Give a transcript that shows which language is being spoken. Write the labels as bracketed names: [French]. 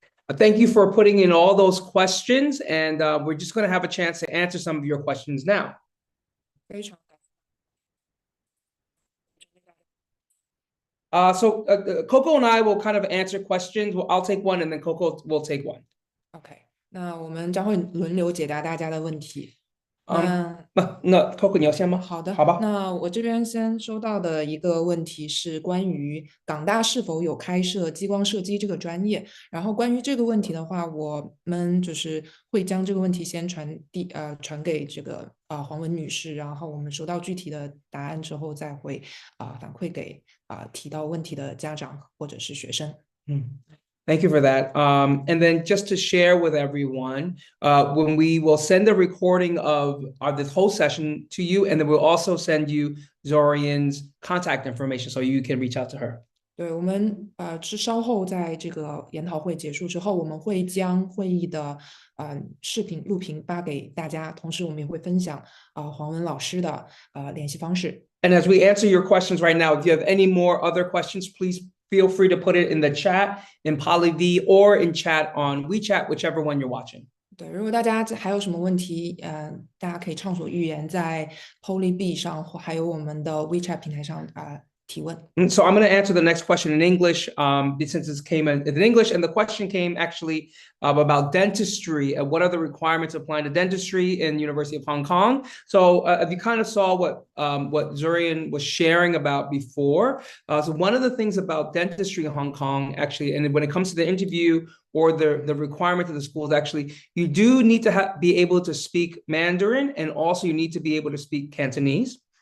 [English] Thank you for putting in all those questions, and we're just going to have a chance to answer some of your questions now. [Chinese] 非常 [English] So Coco and I will kind of answer questions. I'll take one, and then Coco will take one. [Chinese] OK， 那我们将会轮流解答大家的问题。那 Coco 你要先吗？好的，好吧。那我这边先收到的一个问题是关于港大是否有开设激光射击这个专业。然后关于这个问题的话，我们就是会将这个问题先传给这个黄雯女士，然后我们收到具体的答案之后，再会反馈给提到问题的家长或者是学生。 [English] Thank you for that. And then just to share with everyone, when we will send a recording of this whole session to you, and then we'll also send you Zorian's contact information so you can reach out to her. [Chinese] 对，我们是稍后在这个研讨会结束之后，我们会将会议的视频录屏发给大家，同时我们也会分享黄雯老师的联系方式。 [English] And as we answer your questions right now, if you have any more other questions, please feel free to put it in the chat in PolyV or in chat on WeChat, whichever one you're watching. [Chinese] 对，如果大家还有什么问题，大家可以畅所欲言，在 PolyB 上或还有我们的 WeChat 平台上提问。 [English] So I'm going to answer the next question in English, since this came in English, and the question came actually about dentistry and what are the requirements applying to dentistry in University of Hong Kong. So if you kind of saw what Zorian was sharing about before, so one of the things about dentistry in Hong Kong, actually, and when it comes to the interview or the requirement of the schools, actually, you do need to be able to speak Mandarin, and also you need to be able to speak Cantonese.